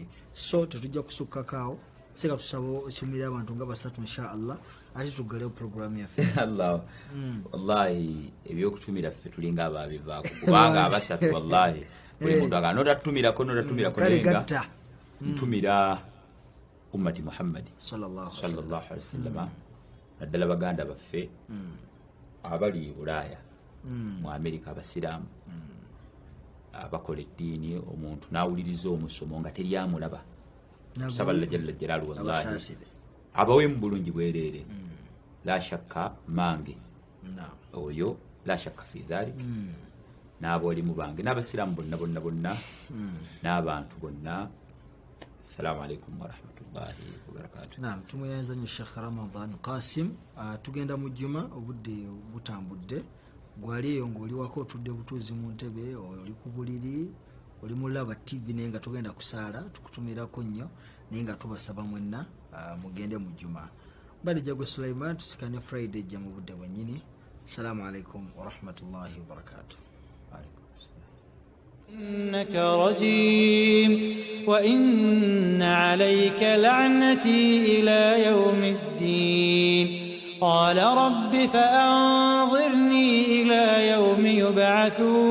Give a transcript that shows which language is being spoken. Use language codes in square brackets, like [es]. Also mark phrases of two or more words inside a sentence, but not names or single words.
[lg] So tetujja kusukkakaawo, seka tusaba okyumira abantu nga basatu inshallah ate tuggalewo puroguramu yaffe. [ar] الله والله [lg] ebyokutumira ffe tulinga abaabivaako kubanga abasatu wallahi buli muntu agamba notatumirako nenga ntumira ummati Muhammadi [ar] صلى الله عليه وسلم [lg] naddala baganda baffe abali Bulaaya mu Amerika abasiraamu abakola eddiini omuntu n'awuliriza omusomo nga teryamulaba saballa [ar] جل جلاله [lg] wallahi abawe mu bulungi bwereere [ar] لا شك [lg] mange oyo [ar] لا شك في ذلك [lg] n'abolimu bange n'abasiraamu bonna n'abantu bonna. [ar] السلام عليكم ورحمة الله وبركاته. [lg] Naam, tumweyanza nnyo Sheikh Ramadan Kasim. Tugenda mu jjuma obudde butambudde, gwali eyo ng'oli wako otudde butuuzi mu ntebe, oli ku buliri, oli mu Laba TV naye nga tugenda kusaala, tukutumirako nnyo naye nga tubasaba mwenna mugende mu jjuma. Bali Jagwe Sulaiman tusikane Friday jja mu budde bwennyini. [ar] السلام عليكم ورحمة الله وبركاته. إنك رجيم وإن عليك لعنتي إلى يوم الدين قال رب فأنظرني إلى يوم يبعثون